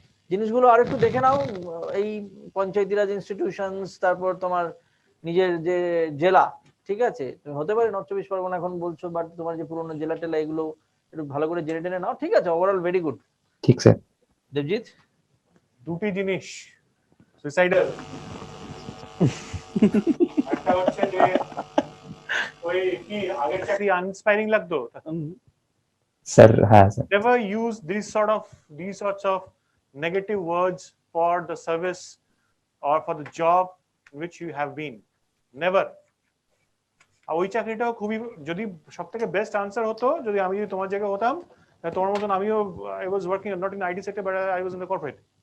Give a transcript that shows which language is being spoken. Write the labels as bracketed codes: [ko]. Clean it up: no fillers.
[bn] জিনিসগুলো আর একটু দেখে নাও, এই পঞ্চায়েতি রাজ ইনস্টিটিউশনস, তারপর তোমার নিজের যে জেলা, ঠিক আছে, হতে পারে নর্থ চব্বিশ পরগনা এখন বলছো, বাট তোমার যে পুরোনো জেলা টেলা এগুলো একটু ভালো করে জেনে টেনে নাও, ঠিক আছে? Overall very good. ঠিক স্যার। দেবজিৎ? দুটি জিনিস সুইসাইডাল, একটা হচ্ছে যে ওই কি আগের চাকরি আনইন্সপায়ারিং লাগতো। স্যার, হ্যাঁ sir. [en] Never use these sorts of negative words for the service or for the job in which you have been. Never. [bn] ওই চাকরিটাও খুবই, যদি সব থেকে বেস্ট আনসার হতো, যদি আমি তোমার জায়গায় হতাম, তোমার মতন আমিও, [en] I was working not in IT sector but I was in the corporate.